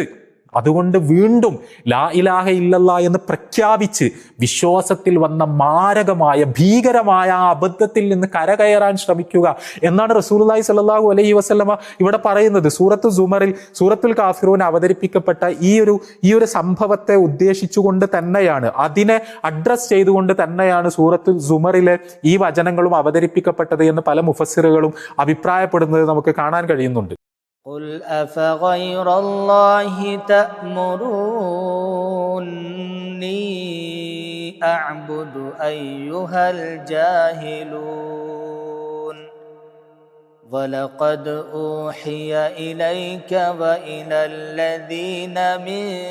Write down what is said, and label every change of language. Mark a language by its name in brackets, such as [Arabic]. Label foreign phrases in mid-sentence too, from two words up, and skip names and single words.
[Malayalam] അതുകൊണ്ട് വീണ്ടും [Arabic] لا إله إلا الله [Malayalam] എന്ന് പ്രഖ്യാപിച്ച് വിശ്വാസത്തിൽ വന്ന മാരകമായ, ഭീകരമായ ആ അബദ്ധത്തിൽ നിന്ന് കരകയറാൻ ശ്രമിക്കുക എന്നാണ് [Arabic] رسول الله صلى الله عليه وسلم [Malayalam] ഇവിടെ പറയുന്നത്. സൂറത്തു സുമറിൽ സൂറത്തുൽ കാഫിറൂൻ അവതരിപ്പിക്കപ്പെട്ട ഈ ഒരു സംഭവത്തെ ഉദ്ദേശിച്ചുകൊണ്ട് തന്നെയാണ്, അതിനെ അഡ്രസ് ചെയ്തുകൊണ്ട് തന്നെയാണ് സൂറത്തുൽ സുമറിലെ ഈ വചനങ്ങളും അവതരിപ്പിക്കപ്പെട്ടത് എന്ന് പല മുഫസ്സിറുകളും അഭിപ്രായപ്പെടുന്നത് നമുക്ക് കാണാൻ കഴിയുന്നുണ്ട്. [Arabic] قل أفغير الله تأمروني أعبد أيها الجاهلون ولقد أوحي إليك وإلى الذين من